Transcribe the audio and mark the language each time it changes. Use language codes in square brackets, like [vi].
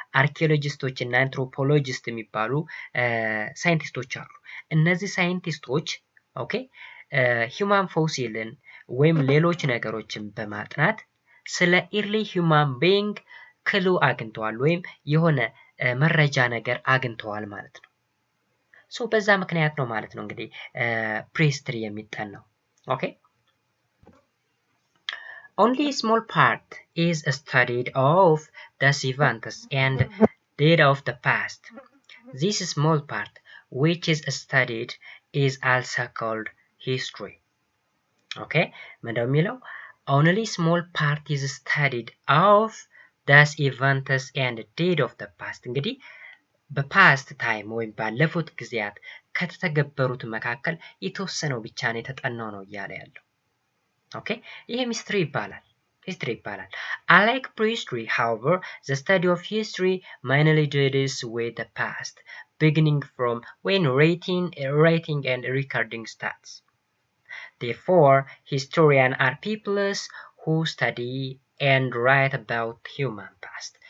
[am] አርኪኦሎጂስቶች እና አንትሮፖሎጂስት የሚባሉ ሳይንቲስቶች አሉ። እነዚህ ሳይንቲስቶች ኦኬ ሂውማን ፎሲልን ወይም ሌሎች ነገሮችን በማጥናት ስለ ኢርሊ ሂውማን ቢንግ ክሉ አግኝተዋል ወይም የሆነ መረጃ ነገር አግኝተዋል ማለት ነው። ሶ በዛ ምክንያት ነው ማለት ነው እንግዲህ prehistory የሚጠናው። ኦኬ [en] Only a small part is studied of these events and data of the past. This small part which is studied is also called history. Okay? [am] ምንድነው የሚለው? [en] Only small part is studied of these events and data of the past. [am] እንግዲህ በፓስት ታይም ወይም ባለፉት ጊዜያት ከተተገበሩት መካከል የተወሰነው ብቻ ነው የተጠናው ነው እያለ ያለው። ኦኬ ይሄ ሚስትሪ ይባላል [en] Unlike prehistory, however, the study of history mainly deals with the past, beginning from when writing and recording starts. Therefore, historians are people who study and write about human past.